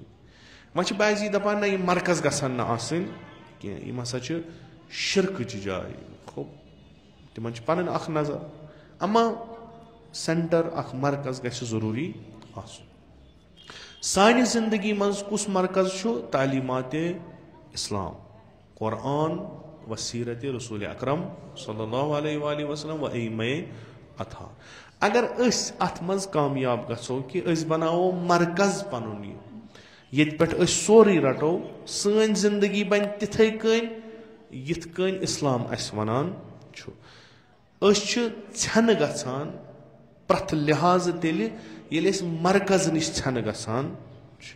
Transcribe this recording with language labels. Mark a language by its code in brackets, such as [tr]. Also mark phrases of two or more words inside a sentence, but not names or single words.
[ks] وۄنۍ چھِ بعضی دپان نہ یِم مرکز گژھن نہٕ آسٕنۍ کینٛہہ, یِم ہسا چھِ شرکٕچ جاے. تِمن چھِ پنٕنۍ اکھ نظر, اما سینٹر اکھ مرکز گژھِ ضروٗری آسُن. سانہِ زندگی منٛز کُس مرکز چھُ؟ تعلیٖماتِ اسلام, قرآن و سیٖرتِ رسوٗلِ اکرم [ar] صلی اللہ علیہ وآلہ وسلم [ks] و ائمہ اطہار. اگر أسۍ اتھ منٛز کامیاب گژھو کہِ أسۍ بناوو مرکز پنُن یہِ ییٚتہِ پٮ۪ٹھ أسۍ سورُے رٹو, سٲنۍ زندگی بنہِ تِتھٕے کٔنۍ یِتھ کٔنۍ اِسلام اسہِ ونان چھُ. أسۍ چھِ ژھٮ۪نہٕ گژھان پرٛٮ۪تھ لحاظہٕ تیٚلہِ ییٚلہِ أسۍ مرکز نِش ژھٮ۪نہٕ گژھان چھِ.